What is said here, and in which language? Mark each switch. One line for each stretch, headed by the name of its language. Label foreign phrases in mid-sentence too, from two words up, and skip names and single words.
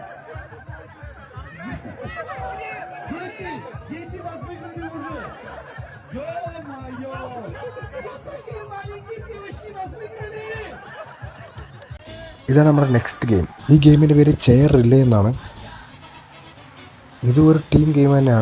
Russian: Дети вас выиграли уже! Ё-моё! Такие маленькие девочки вас выиграли!
Malayalam: ഇതാണ് നമ്മുടെ
English: next game.
Malayalam: ഈ ഗെയിമിൻ്റെ പേര്
English: chair relay
Malayalam: എന്നാണ്. ഇത് ഒരു
English: team game
Malayalam: തന്നെയാണ്.